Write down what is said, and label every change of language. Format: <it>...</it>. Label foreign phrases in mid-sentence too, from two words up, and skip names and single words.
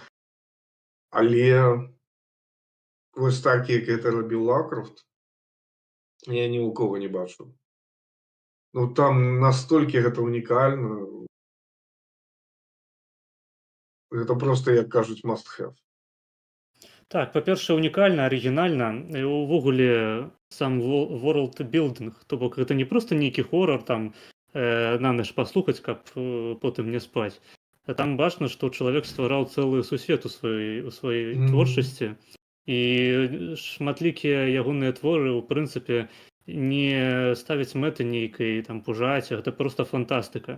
<be>Але вось так, як гэта рабіў Лаўкрафт, я ні ў кого не бачу. Ну, там настолькі гэта унікальна. Гэта проста, як кажуць,</be> <en>must have.</en> <be>Так, па-першае, унікальна, арыгінальна. І ўвогуле сам</be> <en>world building,</en> <be>то бок гэта не проста нейкі хорар там на ноч паслухаць, каб потым не спаць. А там бачна, што чалавек ствараў цэлы сусвет у сваёй творчасці. І шматлікія ягоныя творы, у прынцыпе, не ставяць мэты нейкай там пужаць, гэта проста фантастыка.</be>